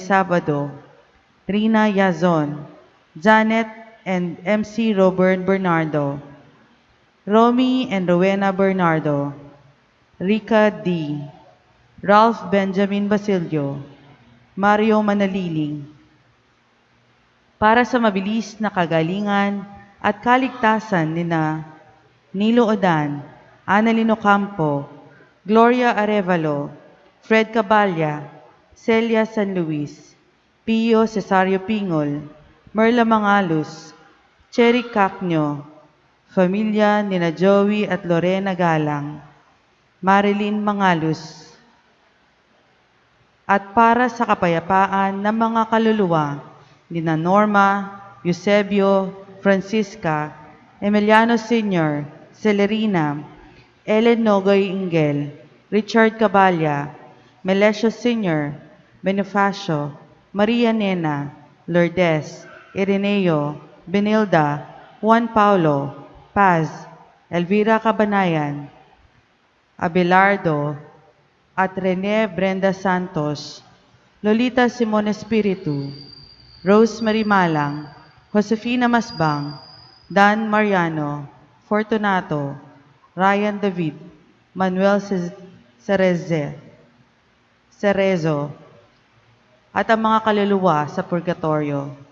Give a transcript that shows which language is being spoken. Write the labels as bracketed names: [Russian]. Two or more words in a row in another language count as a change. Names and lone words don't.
[Filipino] Sabado, Rina Yazon, Janet and MC Robert Bernardo, Romy and Rowena Bernardo, Rica D., Ralph Benjamin Basilio, Mario Manaliling, para sa mabilis na kagalingan at kaligtasan nina Nilo Odan, Annalyn Ocampo, Gloria Arevalo, Fred Caballa, Celia San Luis, Pio Cesario Pingol, Merla Mangalus, Cherry Cacnyo, Familia nina Joey at Lorena Galang, Marilyn Mangalus, at para sa kapayapaan ng mga kaluluwa nina Norma, Eusebio, Francisca, Emiliano Sr., Celerina, Ellen Nogoy Ingel, Richard Caballa, Melesio Sr., Bonifacio, Maria Nena, Lourdes, Ireneo, Benilda, Juan Paulo, Paz, Elvira Cabanayan, Abelardo, at Rene Brenda Santos, Lolita Simon Espiritu, Rosemary Malang, Josefina Masbang, Dan Mariano, Fortunato, Ryan David, Manuel Cerezo, at ang mga kaluluwa sa purgatorio.